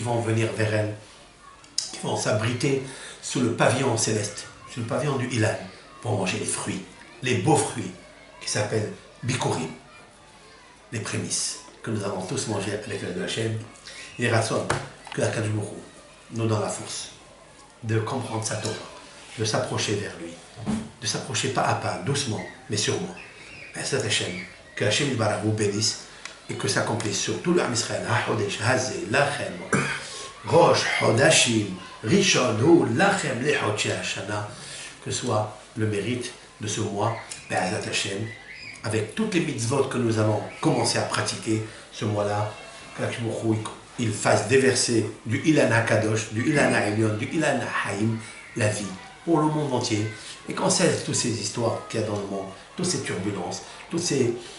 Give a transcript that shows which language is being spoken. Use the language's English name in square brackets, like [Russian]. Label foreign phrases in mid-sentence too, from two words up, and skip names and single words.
[French] vont venir vers elle, qui vont s'abriter sous le pavillon céleste, sous le pavillon du Ilan, pour manger les fruits, les beaux fruits, qui s'appellent Bikurim, les prémices, que nous avons tous mangé avec l'aide de Hachem, et Ratson, que [Hebrew] הקדוש ברוך הוא [French] nous donne la force de comprendre sa Torah, de s'approcher vers lui, de s'approcher pas à pas, doucement, mais sûrement. Merci Hachem, que [Hebrew] השם יתברך [French] vous bénisse et que s'accomplisse sur tout le [Hebrew] עם ישראל, החודש, הזה, לכם, ראש, חודשים, ראשון, הוא, לכם, לחודשי השנה, [French] que soit le mérite de ce mois, [Hebrew] בעזרת השם, [French] avec toutes les mitzvot que nous allons commencer à pratiquer ce mois-là, que il fasse déverser du [Hebrew] אילן הקדוש, [French] du [Hebrew] אילן העליון, [French] du [Hebrew] אילן החיים, [French] la vie pour le monde entier, et qu'on cesse toutes ces histoires qu'il y a dans le monde, toutes ces turbulences, tous ces